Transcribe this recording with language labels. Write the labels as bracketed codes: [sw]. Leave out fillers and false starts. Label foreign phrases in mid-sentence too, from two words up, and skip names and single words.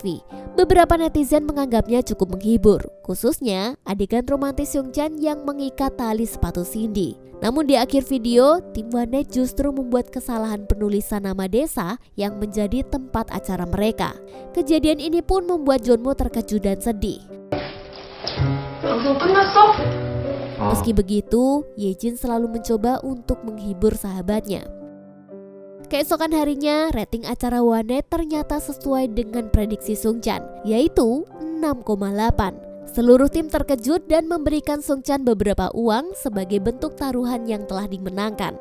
[id] Beberapa netizen menganggapnya cukup menghibur, khususnya adegan romantis Sungchan yang mengikat tali sepatu Cindy. Namun di akhir video, tim One Night justru membuat kesalahan penulisan nama desa yang menjadi tempat acara mereka. Kejadian ini pun membuat Junmo terkejut dan sedih. [ko] 방송 끝났어? [id] Meski begitu, Yejin selalu mencoba untuk menghibur sahabatnya. Keesokan harinya, rating acara One Night ternyata sesuai dengan prediksi Sungchan, yaitu 6,8. Seluruh tim terkejut dan memberikan Sungchan beberapa uang sebagai bentuk taruhan yang telah dimenangkan.